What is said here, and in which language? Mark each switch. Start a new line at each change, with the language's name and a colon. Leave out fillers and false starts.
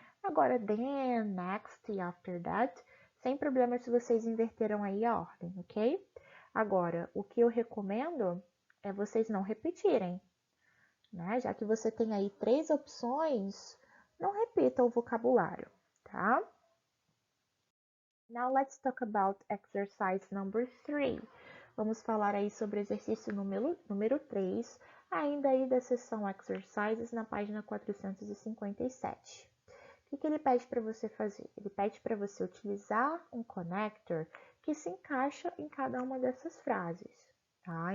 Portuguese: Agora, then, next e after that, sem problema se vocês inverteram aí a ordem, ok? Agora, o que eu recomendo é vocês não repetirem, né? Já que você tem aí 3 opções, não repita o vocabulário, tá?
English: Now let's talk about exercise number 3.
Portuguese: Vamos falar aí sobre o exercício número 3, ainda aí da seção exercises na página 457. O que ele pede para você fazer? Ele pede para você utilizar um connector que se encaixa em cada uma dessas frases, tá?